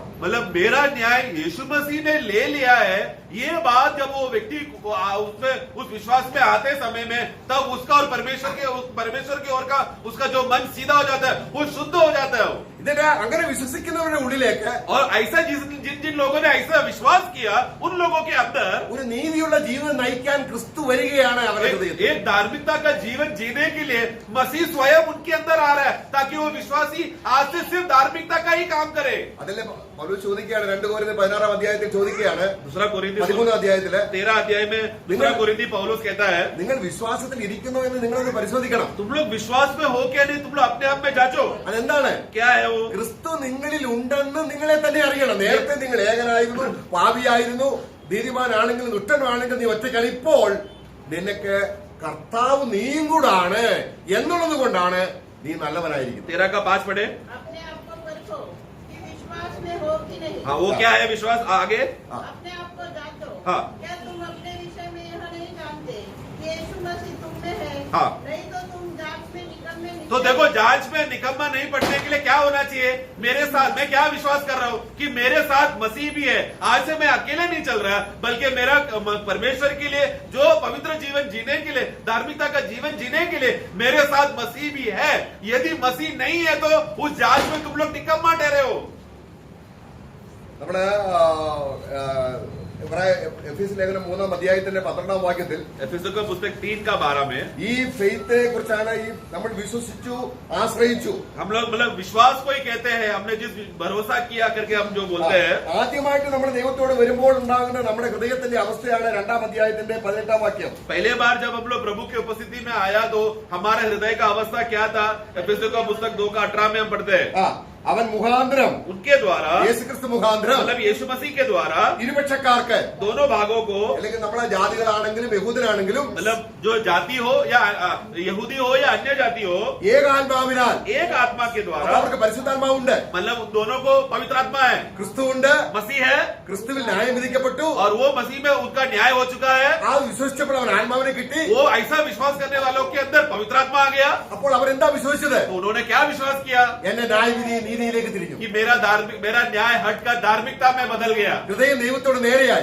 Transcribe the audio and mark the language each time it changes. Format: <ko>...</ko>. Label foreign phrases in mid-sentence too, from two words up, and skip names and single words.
<hi>मतलब मेरा न्याय यीशु मसीह ने ले लिया है, ये बात जब वो व्यक्ति उसमें उस विश्वास में आते समय में, तब उसका और परमेश्वर की ओर का उसका जो मन सीधा हो जाता है, वो शुद्ध हो जाता है।</hi> <ml>ഇതിന്റെ അങ്ങനെ വിശ്വസിക്കുന്നവരുടെ ഉള്ളിലേക്ക്</ml> <hi>और ऐसा जिन जिन लोगों ने ऐसा विश्वास किया, उन लोगों के अंदर</hi> <ml>ഒരു നീതിയുള്ള ജീവിതം നയിക്കാൻ ക്രിസ്തു വരികയാണ് അവരുടെ ഹൃദയത്തിൽ.</ml> <hi>एक धार्मिकता का जीवन जीने के लिए मसीह स्वयं उनके अंदर आ रहा है, ताकि वो विश्वासी आज से सिर्फ धार्मिकता का ही काम करे।</hi> <ml>അതല്ലേ പൗലോസ് ചോദിക്കുകയാണ്, 2 കൊരിന്ത്യർ 16 अध्यायത്തിൽ ചോദിക്കുകയാണ്,</ml> <hi>दूसरा कोरिन्थी</hi> <ml>13 अध्याയത്തില്</ml> <hi>13 अध्याय में दूसरा कोरिन्थी पौलुस कहता है,</hi> <ml>നിങ്ങൾ വിശ്വാസത്തിൽ ഇരിക്കുന്നു എന്ന് നിങ്ങളൊന്ന് പരിശോധിക്കണം.</ml> <hi>तुम लोग विश्वास में हो क्या नहीं, तुम लोग अपने आप में जांचो।</hi> <ml>അതെന്താണ്?</ml> <hi>क्या है वो?</hi> <ml>ക്രിസ്തു നിങ്ങളിൽ ഉണ്ടെന്ന് നിങ്ങളെ തന്നെ അറിയണം. നേരത്തെ നിങ്ങൾ ഏകനായിരുന്നു, പാപിയായിരുന്നു, നീതിമാനാണെങ്കിലും ദുഷ്ടനാണെങ്കിലും നീ ഒറ്റയ്ക്കാണ്. ഇപ്പോൾ നിനക്ക് കർത്താവ് നീയും കൂടാണ് എന്നുള്ളത് കൊണ്ടാണ് നീ നല്ലവനായിരിക്കുന്നത്.</ml> <hi>13 का 5 पढ़े। अपने आप को परखो कि विश्वास में हो कि नहीं। हाँ, वो क्या है विश्वास? आगे अपने आप को जांचो। हाँ। क्या तुम अपने विषय में यह नहीं जानते कि यीशु मसीह तुम में है? हाँ। नहीं तो तुम जांच में निकम्मे तो देखो, जांच में निकम्मा नहीं पड़ने के लिए क्या होना चाहिए? मेरे साथ मैं क्या विश्वास कर रहा हूँ कि मेरे साथ मसीह भी है। आज से मैं अकेले नहीं चल रहा, बल्कि मेरा परमेश्वर के लिए जो पवित्र जीवन जीने के लिए, धार्मिकता का जीवन जीने के लिए मेरे साथ मसीह भी है। यदि मसीह नहीं है तो उस जांच में तुम लोग निकम्मा ठहरे हो।</hi> <ml>നമ്മുടെ എഫീസ് ലേഖനം 3 അധ്യായത്തിന്റെ 12 വാക്യത്തിൽ</ml> <hi>एफिसुस का पुस्तक 3 का 12 में</hi> <ml>ഈ ഫെയ്ത്തിനെ കുറിച്ചാണ് ഈ നമ്മൾ വിശ്വസിച്ചു, ആശ്രയിച്ചു.</ml> <hi>हम लोग मतलब विश्वास को ही कहते हैं, हमने जिस भरोसा किया करके हम जो बोलते हैं।</hi> <ml>ആദ്യമായിട്ട് നമ്മൾ ദൈവത്തോട് വരുമ്പോൾ ഉണ്ടാകുന്ന നമ്മുടെ ഹൃദയത്തിന്റെ അവസ്ഥയാണ് 2 അധ്യായത്തിന്റെ 18 വാക്യം.</ml> <hi>पहले बार जब हम लोग प्रभु की उपस्थिति में आया तो हमारे हृदय का अवस्था क्या था? एफिसुस का पुस्तक 2 का 18 में हम पढ़ते हैं,</hi> <ml>അവൻ മുഖാന്തരം,</ml> <hi>उनके द्वारा</hi> <ml>യേശുക്രിസ്തു മുഖാന്തരം,</ml> <hi>मतलब यीशु मसीह के द्वारा</hi> <ml>ഇരുപക്ഷക്കാർക്ക്,</ml> <hi>दोनों भागों को,</hi> <ml>അല്ലെങ്കിൽ നമ്മളെ ജാതികളാണെങ്കിലും യഹൂദനാണെങ്കിലും</ml> <hi>मतलब जो जाति हो या यहूदी हो या अन्य जाति हो,</hi> <ml>ഏകാത്മാവിനാൽ,</ml> <hi>एक आत्मा के</hi> <ml>അപ്പൊ</ml> <hi>द्वारा,</hi> <ml>അവർക്ക് പരിശുദ്ധാത്മാവുണ്ട്,</ml> <hi>मतलब उन दोनों को पवित्र आत्मा है,</hi> <ml>ക്രിസ്തുവുണ്ട്,</ml> <hi>मसीह है,</hi> <ml>ക്രിസ്തുവിൽ ന്യായം വിധിക്കപ്പെട്ടു.</ml> <hi>और वो मसीह में उनका न्याय हो चुका है।</hi> <ml>ആ വിശ്വസിച്ചപ്പോൾ അവൻ ആത്മാവിനെ കിട്ടി.</ml> <hi>वो ऐसा विश्वास करने वालों के अंदर पवित्र आत्मा आ गया।</hi> <ml>അപ്പോൾ അവരെന്താ വിശ്വസിച്ചത്?</ml> <hi>तो उन्होंने क्या विश्वास किया?</hi> <ml>എന്റെ ന്യായവിധി നീതിയിലേക്ക് തിരിഞ്ഞു.</ml> <hi>कि मेरा न्याय हटकर धार्मिकता में बदल गया।</hi> <ml>ഹൃദയം ദൈവത്തോട് നേരെയായി.</ml>